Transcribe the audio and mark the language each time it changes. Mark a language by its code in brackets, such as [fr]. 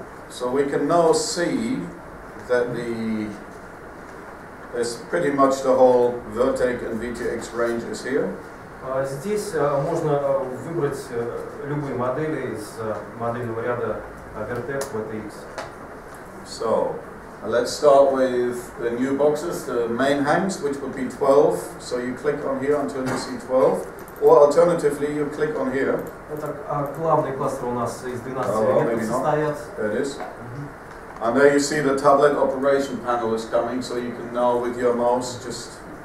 [en] So we can now see that there's pretty much the whole Vertec and VTX range is here. [ru] Здесь можно выбрать любые модели из модельного ряда Vertec VTX. [en] So let's start with the new boxes, the main hangs, which would be 12. So you click on here until you see 12. Or alternatively, you click on here. [ru] Это главный кластер у нас из 12 элементов состоят. [en] There it is. And there you see the tablet operation panel is coming, so you can now with your mouse just...